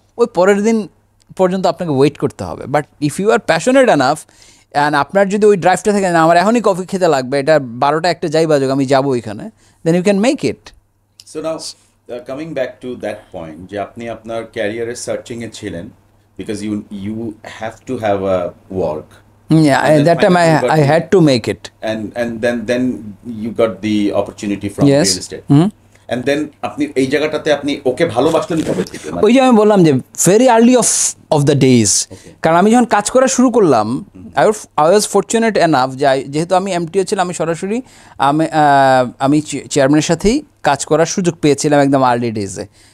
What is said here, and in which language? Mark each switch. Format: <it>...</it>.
<bn>ওই পরের দিন পর্যন্ত আপনাকে ওয়েট করতে হবে।</bn> <en>but if you are passionate enough and</en> <bn>আপনার যদি ওই ড্রাইভটা থাকে না আমার এখনই কফি খেতে লাগবে, এটা 12টা একটা যাই বাজুক আমি যাবো ওইখানে,</bn> <en>Then you can make it. So now coming back to that point</en> <bn>যে আপনি আপনার ক্যারিয়ারের সার্চিং এ ছিলেন,</bn> <en>Because you have to have a work, That time I had to make it. and then you got the opportunity from Yes. real estate. And then</en> <bn>আপনি এই জায়গাটাতে আপনি ওকে ভালোবাসলেন কবে থেকে? ওই যে আমি বললাম যে very early of the days, কারণ আমি যখন কাজ করা শুরু করলাম</bn> <en>I was fortunate enough</en> <bn>যে যেহেতু আমি এমটিও ছিলাম, আমি সরাসরি আমি চেয়ারম্যানের সাথেই কাজ করার সুযোগ পেয়েছিলাম একদম আর্লি ডেজে।</bn>